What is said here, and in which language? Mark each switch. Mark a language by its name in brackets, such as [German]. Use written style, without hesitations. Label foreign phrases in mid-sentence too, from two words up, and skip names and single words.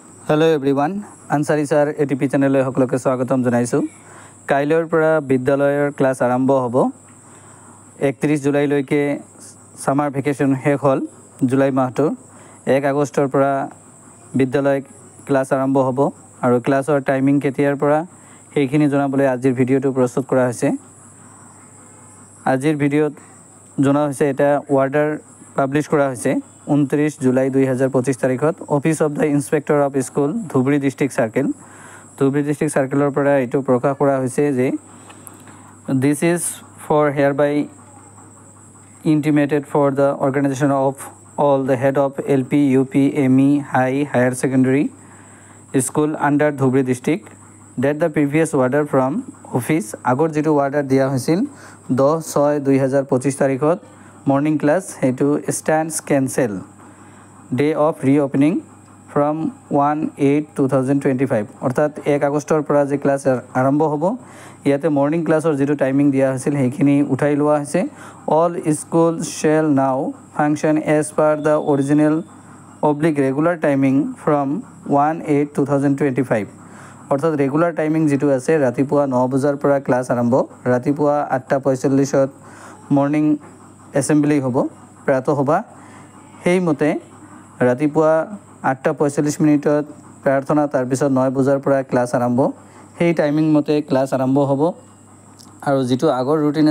[English] Hello everyone, [Assamese] Ansari sir ATP channel সকলকে স্বাগতম জনাইছো। কাইলৈৰ পৰা বিদ্যালয়ৰ ক্লাছ আৰম্ভ হ'ব। 31 জুলাইলৈকে [English] summer vacation [Assamese] শেষ হ'ল। জুলাই মাহটো 1 আগষ্টৰ পৰা বিদ্যালয় ক্লাছ আৰম্ভ হ'ব আৰু [English] class timing [Assamese] কেতিয়াৰ পৰা সেইখিনি জনাবলৈ আজিৰ ভিডিঅটো প্ৰস্তুত কৰা হৈছে। আজিৰ ভিডিঅত জনা হৈছে এটা [English] order publish [Assamese] কৰা হৈছে 29 জুলাই 2025 তাৰিখত [English] Office of the Inspector of School [Assamese] ধুবুৰী ডিস্ট্ৰিক্ট সাৰ্কেলৰ পৰা এটো প্ৰকাশ কৰা হৈছে যে [English] this is for hereby intimated for the organization of all the head of LP UP ME higher secondary school under Dhubri district that the previous order from office [Assamese] আগৰ যেটো order দিয়া হৈছিল [English] 10/6/2025 তাৰিখত morning class hetu stands cancel day of reopening from [Assamese] 1/8/2025 অর্থাৎ 1 আগষ্টৰ পৰা যে ক্লাছ আৰম্ভ হ'ব ইয়াতে [English] morning class [Assamese] যেটো টাইমিং দিয়া হৈছিল সেইখিনি উঠাই লোৱা হৈছে [English] all schools shall now function as per the original regular timing from [Assamese] 1/8/2025 অর্থাৎ [English] regular timing [Assamese] যেটো আছে ৰাতিপুৱা 9 বজাৰ পৰা ক্লাছ আৰম্ভ ৰাতিপুৱা 8:45 ত [English] morning assembly [Assamese] হ'ব প্ৰাতঃসভা সেই মতে ৰাতিপুৱা 8:45 মিনিটত প্ৰাৰ্থনা তাৰ পিছত 9 বজাৰ পৰা ক্লাছ আৰম্ভ সেই টাইমিং মতে ক্লাছ আৰম্ভ হ'ব আৰু যেটো আগৰ ৰুটিন